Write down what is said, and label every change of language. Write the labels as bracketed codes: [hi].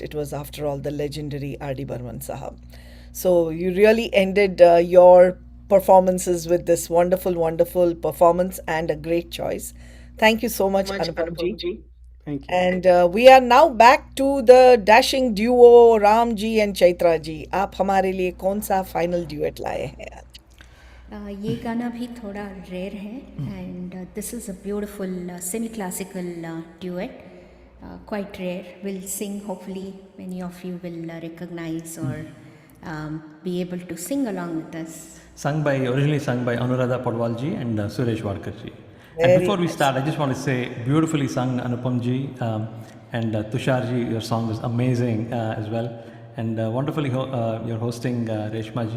[en] It was after all the legendary R.D. Burman Sahab. So you really ended your performances with this wonderful performance and a great choice. Thank you so much, Anupam ji. Thank you. And we are now back to the dashing duo Ram ji and Chaitra ji. [hi] आप हमारे लिए कौन सा final duet लाए हैं आज? ये गाना भी थोड़ा रेयर है, [en] And this is a beautiful semi classical duet, quite rare. We'll sing, hopefully many of you will recognize or be able to sing along with us. Originally sung by Anuradha Padwal ji and Suresh Warkar ji. Very And before we start, I just want to say, beautifully sung Anupam ji, and Tushar ji, your song was amazing as well, and wonderfully you're hosting Reshma ji.